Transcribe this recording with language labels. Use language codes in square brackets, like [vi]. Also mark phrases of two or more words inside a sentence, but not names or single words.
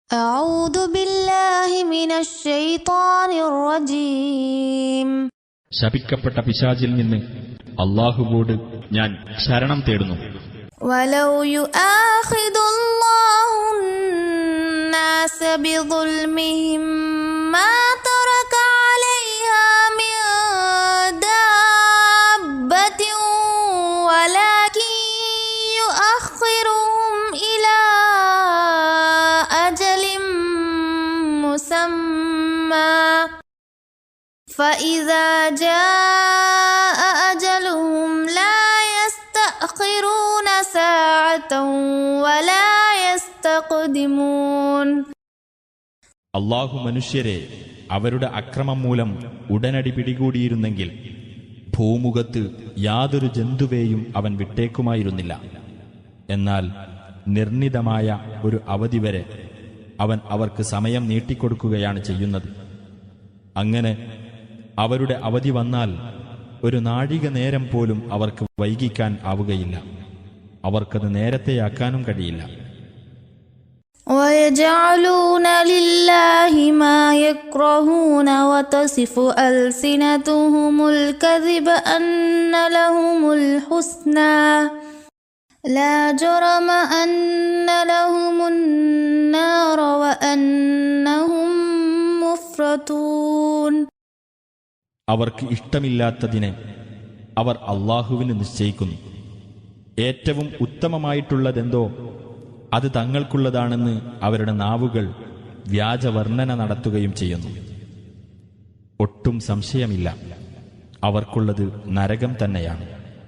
[ar] أعوذ بالله من الشيطان الرجيم. [ml] ശപിക്കപ്പെട്ട പിശാചിൽ നിന്ന് അല്ലാഹുവോട് ഞാൻ ശരണം തേടുന്നു. [ar] ولو يؤاخذ الله الناس بظلمهم ما ترك عليها من دابة ولكن يؤخرهم إلى أجل مسمى فإذا جاء أجلهم لا يستأخرون ساعة ولا يستقدمون. [ml] അല്ലാഹു മനുഷ്യരെ അവരുടെ അക്രമം മൂലം ഉടനടി പിടികൂടിയിരുന്നെങ്കിൽ ഭൂമുഖത്ത് യാതൊരു ജന്തുവേയും അവൻ വിട്ടേക്കുമായിരുന്നില്ല. എന്നാൽ നിർണിതമായ ഒരു അവധി വരെ അവൻ അവർക്ക് സമയം നീട്ടിക്കൊടുക്കുകയാണ് ചെയ്യുന്നത്. അങ്ങനെ അവരുടെ അവധി വന്നാൽ ഒരു നാഴിക നേരം പോലും അവർക്ക് വൈകിക്കാൻ ആവുകയില്ല. അവർക്കത് നേരത്തെയാക്കാനും കഴിയില്ല. [ar] وَيَجْعَلُونَ لِلَّهِ مَا يَكْرَهُونَ وَتَصِفُ أَلْسِنَتُهُمُ الْكَذِبَ أَنَّ لَهُمُ الْحُسْنَى لَا جُرْمَ أَنَّ لَهُمُ النَّارَ وَأَنَّهُمْ مُفْرَطُونَ. [ml] അവർക്ക് ഇഷ്ടമില്ലാത്തതിനെ അവർ അല്ലാഹുവിന് നിശ്ചയിക്കുന്നു. ഏറ്റവും ഉത്തമമായിട്ടുള്ളതെന്തോ അത് തങ്ങൾക്കുള്ളതാണെന്ന് അവരുടെ നാവുകൾ വ്യാജവർണ്ണന നടത്തുകയും ചെയ്യുന്നു. ഒട്ടും സംശയമില്ല, അവർക്കുള്ളത് നരകം തന്നെയാണ്.